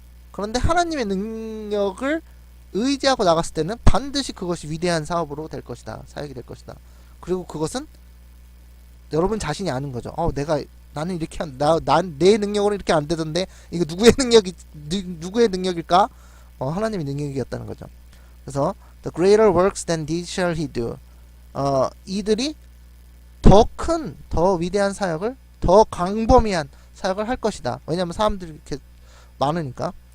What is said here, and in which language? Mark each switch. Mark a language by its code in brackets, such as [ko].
[ko] 그런데 하나님의 능력을 의지하고 나갔을 때는 반드시 그것이 위대한 사업으로 될 것이다. 사역이 될 것이다. 그리고 그것은 여러분 자신이 아는 거죠. 나는 이렇게 내 능력으로 이렇게 안 되던데 이거 누구의 능력일까? 하나님의 능력이었다는 거죠. 그래서 [en] the greater works than these shall he do. [ko] 이들이 더 위대한 사역을, 더 광범위한 사역을 할 것이다. 왜냐하면 사람들이 이렇게 많으니까.